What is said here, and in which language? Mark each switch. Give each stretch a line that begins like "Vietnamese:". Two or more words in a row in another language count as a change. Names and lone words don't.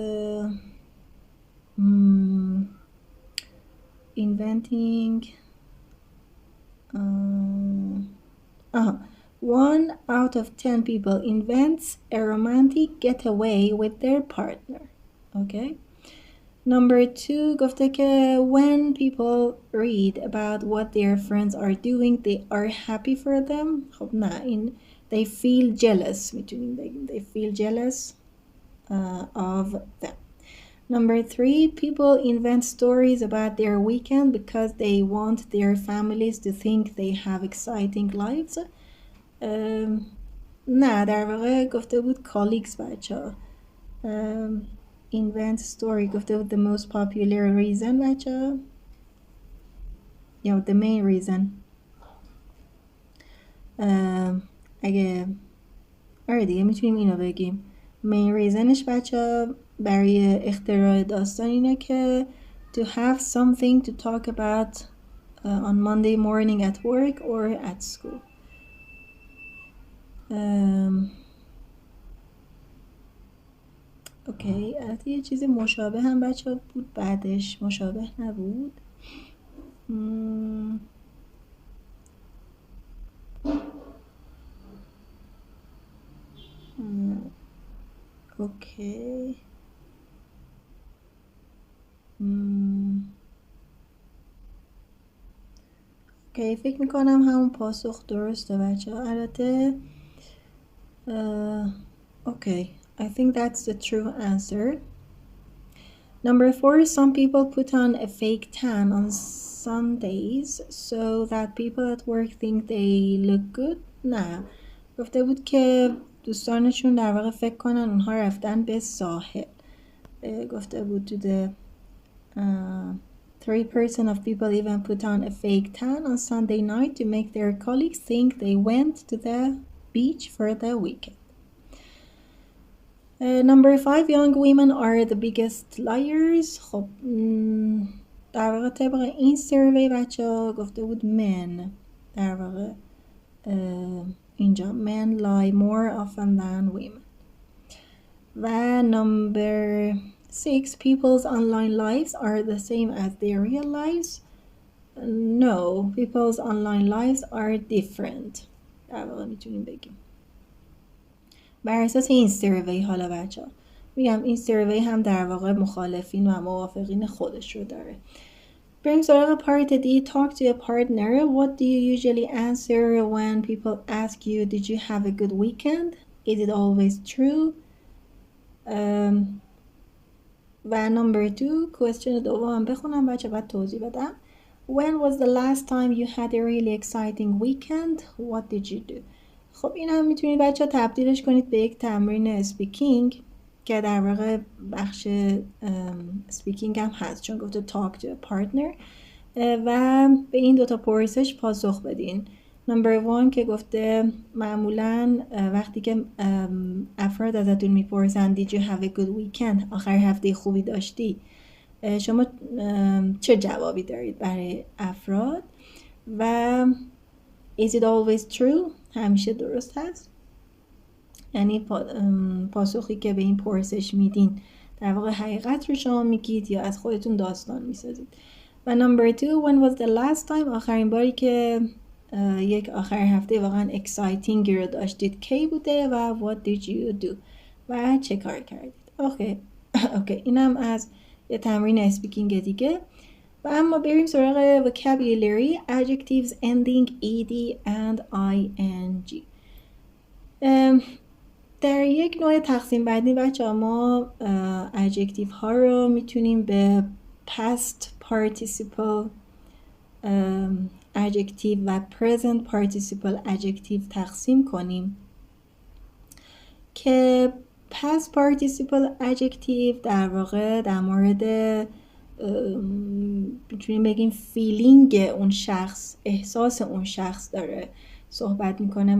English: inventing 1 out of 10 people invents a romantic getaway with their partner. Okay. Number 2
Persian: گفته که
English: when people read about what their friends are doing they are happy for them.
Persian: خب نه، این
English: they feel jealous
Persian: میتونیم بگیم
English: they feel jealous of them. Number 3 people invent stories about their weekend because they want their families to think they have exciting lives.
Persian: نه، در واقع گفته بود colleagues بچه ها.
English: invent story
Persian: گفته بود
English: the most popular reason
Persian: بچه ها یا
English: the main reason.
Persian: اگه آره دیگه میتونیم اینو بگیم
English: main reasonش
Persian: بچه ها برای اختراع داستان اینه که
English: to have something to talk about on Monday morning at work or at school.
Persian: اوکی، البته یه چیزی مشابه هم بچه ها بود بعدش، مشابه نبود. اوکی. اوکی، فکر میکنم همون پاسخ درسته بچه ها. البته اوکی،
English: I think that's the true answer. Number 4, some people put on a fake tan on Sundays so that people at work think they look good.
Persian: نه، گفته بود که دوستانشون در واقع فکر کنن اونها رفتن به ساحل گفته بود
English: to the 3% of people even put on a fake tan on Sunday night to make their colleagues think they went to the beach for the weekend. Number 5, young women are the biggest liars.
Persian: خب در واقع طبق این سروی بچه ها گفته بود men. در واقع اینجا
English: men lie more often than women. و number 6, people's online lives are the same as their real lives. No, people's online lives are different.
Persian: در واقع میتونیم بگیم بر اساس این سروی. حالا بچه ها میگم این سروی هم در واقع مخالفین و موافقین خودش رو داره. بریم سراغ پارت دی.
English: Talk to a partner. What do you usually answer when people ask you did you have a good weekend? Is it always true? و number 2 question دوم بخونم بچه بعد توضیح بدم. When was the last time you had a really exciting weekend? What did you do?
Persian: خب این هم میتونید بچه تبدیلش کنید به یک تمرین اسپیکینگ که در واقع بخش اسپیکینگ هم هست چون گفته
English: talk to a partner
Persian: و به این دوتا پرسش پاسخ بدین. نمبر 1 که گفته معمولا وقتی که افراد ازتون میپرسن
English: did you have a good weekend
Persian: آخر هفته خوبی داشتی شما چه جوابی دارید برای افراد؟ و
English: is it always true
Persian: همیشه درست هست، یعنی پاسخی که به این پرسش میدین در واقع حقیقت رو شما میگید یا از خودتون داستان میسازید. و نمبر 2
English: when was the last time
Persian: آخرین باری که یک آخر هفته واقعا exciting رو داشتید کی بوده و
English: what did you do
Persian: و چه کار کردید. اوکی اینم از یه تمرین اسپیکینگ دیگه. و اما بریم سراغ
English: vocabulary adjectives ending ed and ing.
Persian: در یک نوع تقسیم بندی بچه ما adjective ها رو میتونیم به
English: past participle adjective
Persian: و
English: present participle adjective
Persian: تقسیم کنیم که
English: past participle adjective
Persian: در واقع در مورد میتونیم بگیم فیلینگ اون شخص، احساس اون شخص داره صحبت میکنه.